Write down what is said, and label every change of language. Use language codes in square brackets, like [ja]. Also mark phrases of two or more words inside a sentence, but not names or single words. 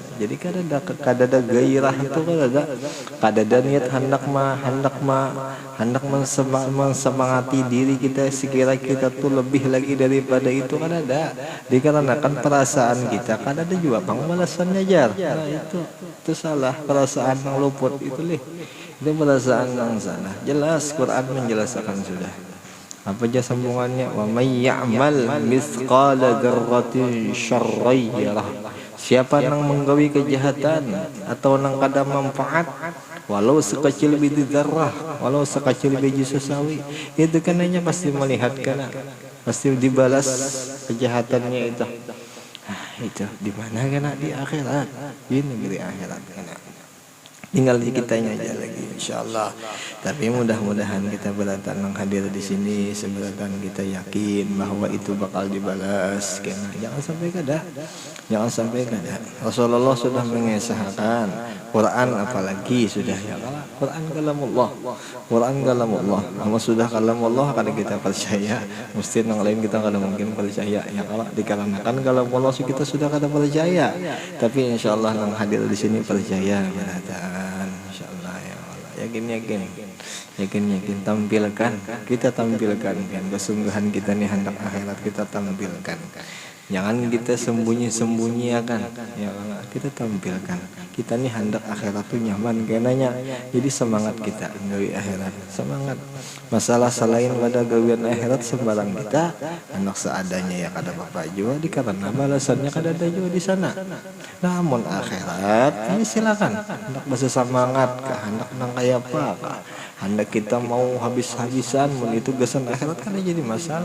[bjn] Jadi kada ada gairah itu, kada ada niat hendak mensemangati diri kita sekira kita tuh lebih lagi daripada itu, kada ada. Dikarenakan perasaan kita kada ada juga balasannya jar. Nah itu salah, perasaan yang luput itu itu perasaan yang salah. Jelas Quran menjelaskan sudah. Apa aja sambungannya? [ar] ومن يعمل مثقال ذرة شرا يره. [bjn] Siapa yang menggawi kejahatan atau nang kada manfaat, walau sekecil biji zarrah, walau sekecil biji sesawi, itu kananya pasti melihat kana, pasti dibalas kejahatannya itu. Itu di mana kana? Di akhirat, di negeri akhirat kana. tinggal di kitanya aja lagi insyaallah. Tapi mudah-mudahan kita beratan hadir di sini seberatan kita yakin bahwa itu bakal dibalas. Karena jangan sampai kada, jangan sampai kada. [id] Rasulullah sudah mengesahkan Quran, apalagi sudah ya Quran kalamullah, Quran kalamullah. [bjn] Kalau sudah kalamullah kada kita percaya, mesti yang lain kita kada mungkin percaya ya. Kalau dikarenakan kalamullah kita sudah kada percaya, tapi insyaallah yang hadir di sini percaya beratan insyaallah ya Allah. Yakin tampilkan, kita tampilkan kan kesungguhan kita nih, hendak akhirat kita tampilkan. [id] Jangan kita sembunyi-sembunyi ya kan. Ya Allah, kita tampilkan. [bjn] Kita nih hendak akhirat tuh nyaman kenanya. Jadi semangat kita gawe akhirat, semangat. Masalah selain pada gawean akhirat sembarang kita anak seadanya ya kada apa juga dikarenakan balasannya kada ada juga di sana. Namun akhirat ini silakan hendak bahasa semangat kah, hendak nang kaya apa kah, hendak kita mau habis-habisan mun itu gasan akhirat kan jadi masalah.